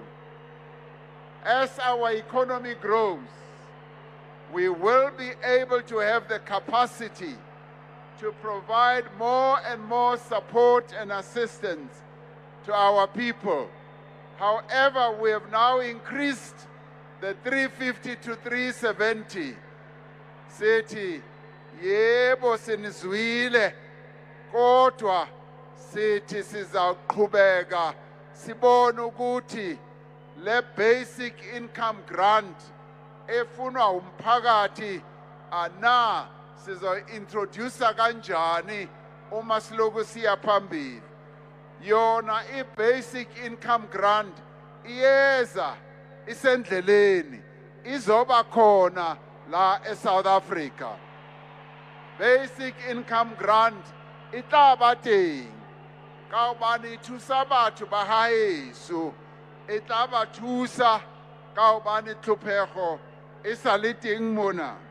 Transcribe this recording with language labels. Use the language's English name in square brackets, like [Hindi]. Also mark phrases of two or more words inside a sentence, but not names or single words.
[English] As our economy grows, we will be able to have the capacity to provide more and more support and assistance to our people. However, we have now increased the 350 to 370. [Zulu] Sithi, yebo sinizwile, kodwa sithi sizaqhubeka sibone ukuthi le [English] basic income grant [Zulu] efunwa umphakathi ana sizo-introducer kanjani uma siloku siya phambili. Yona i- [English] basic income grant [Zulu] iyeza isendleleni izoba khona la eSouth Africa. [English] Basic income grant [Southern Sotho] itlaba teng ka hobane thusa batho ba haeso, e tla ba thusa ka hobane tlhophego e sa le teng mona.